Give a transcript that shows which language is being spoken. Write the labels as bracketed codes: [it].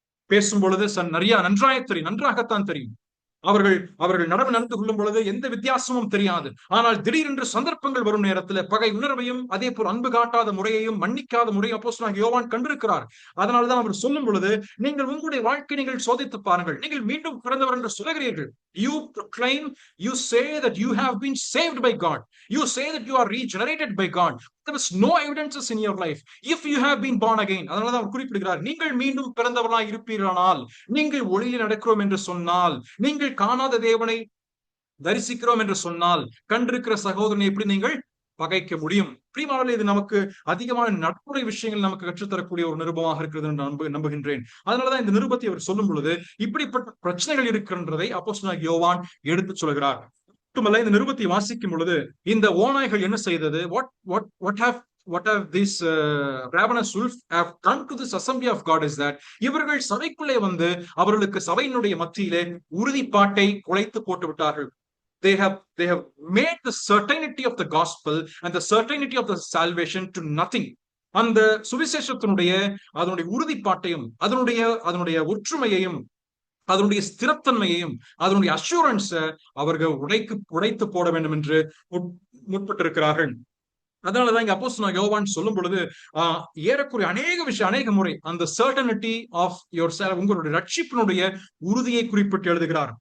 [ta] பேசும் பொழுது நன்றாகத்தான் தெரியும். அவர்கள் நடந்து கொள்ளும் பொழுது எந்த வித்தியாசமும் தெரியாது. ஆனால் திடீரென்று சந்தர்ப்பங்கள் வரும் நேரத்தில் பகை உணர்வையும் அதே போல் அன்பு காட்டாத முறையையும் மன்னிக்காத முறையும் அப்போஸ்தலனாகிய யோவான் கண்டிருக்கிறார். அதனால்தான் அவர் சொல்லும் பொழுது, நீங்கள் உங்களுடைய வாழ்க்கை நீங்கள் சோதித்து பாருங்கள். நீங்கள் மீண்டும் பிறந்தவர் என்று சொல்கிறீர்கள். [en] You proclaim, you say that you have been saved by God. You say that you are regenerated by God. There is no evidences in your life if you have been born again. [ta] அதனால அவர் குறிப்பிடுகிறார், நீங்கள் மீண்டும் பிறந்தவர்களாய் இருப்பீர்களானால், நீங்கள் ஒளியில் நடக்கிறோம் என்று சொன்னால், நீங்கள் காணாத தேவனை தரிசிக்கிறோம் என்று சொன்னால், கண்டிருக்கிற சகோதரனை எப்படி நீங்கள் பகைக்க முடியும்? பிரியமானவர்களே, இது நமக்கு அதிகமான நட்புறை விஷயங்கள் நமக்கு கற்றுத்தரக்கூடிய ஒரு நிருபமாக இருக்கிறது என்று நம்புகின்றேன். அதனாலதான் இந்த நிருபத்தை அவர் சொல்லும் பொழுது இப்படிப்பட்ட பிரச்சனைகள் இருக்கின்றதை அப்போஸ்தலனாகிய யோவான் எடுத்து சொல்கிறார். மட்டுமல்ல, இந்த நிருபத்தை வாசிக்கும் பொழுது இந்த ஓநாய்கள் என்ன செய்தது? [en] What have these ravenous wolves have done to this assembly of God is that [ta] இவர்கள் சபைக்குள்ளே அவர்களுக்கு சபையினுடைய மத்தியிலே உறுதிப்பாட்டை குலைத்து போட்டு விட்டார்கள். [en] they have made the certainty of the gospel and the certainty of the salvation to nothing. [ta] அந்த சுவிசேஷத்தினுடைய அதனுடைய உறுதிப்பாட்டையும் அதனுடைய ஒற்றுமையையும் அதனுடைய ஸ்திரத்தன்மையையும் அதனுடைய அஷூரன்ஸ அவர்கள் உடைத்து போட வேண்டும் என்று முற்பட்டிருக்கிறார்கள். அதனாலதான் இங்க அப்போஸ்தலனாகிய யோவான் சொல்லும் பொழுது ஏறக்குறைய அநேக முறை அந்த [en] certainty of yourself, [ta] உங்களுடைய ரட்சிப்பினுடைய உறுதியை குறிப்பிட்டு எழுதுகிறார்.